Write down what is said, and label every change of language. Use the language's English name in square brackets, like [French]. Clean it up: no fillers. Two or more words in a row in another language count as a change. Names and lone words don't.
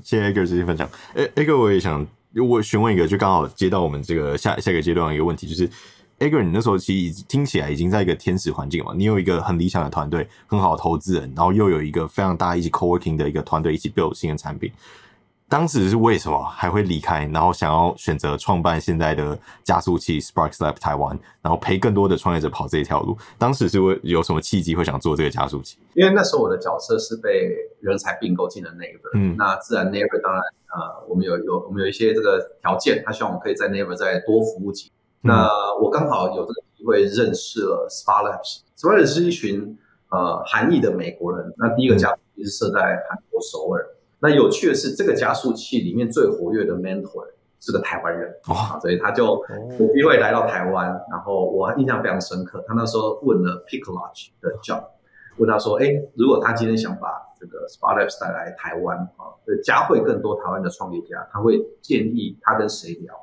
[Chinese] 謝謝 Edgar 這些分享。Edgar 我也想我詢問一個，就剛好接到我們這個下一個階段的一個問題，就是 Edgar 你那時候其實聽起來已經在一個天使環境嘛，你有一個很理想的团隊，很好的投資人，然後又有一個非常大一起 coworking 的一個团队一起 build 新的產品。當時是為什麼還會離開，然後想要選擇創辦現在的加速器 SparkLabs 台灣，然後陪更多的創業者跑這一條路？當時是有什麼契機會想做這個加速器？因為那時候我的角色是被人才併購進了 Naver，那自然 Naver 當然我们有一些這個條件，他希望我們可以在 Naver 再多服務幾年。那我剛好有這個機會認識了 SparkLabs 是一群韓裔的美國人。那第一個加速器是設在韓國首爾。那有趣的是，這個加速器裡面最活躍的 mentor 是個台灣人，所以他就有機會來到台灣，然後我印象非常深刻。他那時候問了 Picklodge 的 job， 問他說：“如果他今天想把這個 SparkLabs 帶來台灣加會更多台灣的創業家，他會建議他跟誰聊？”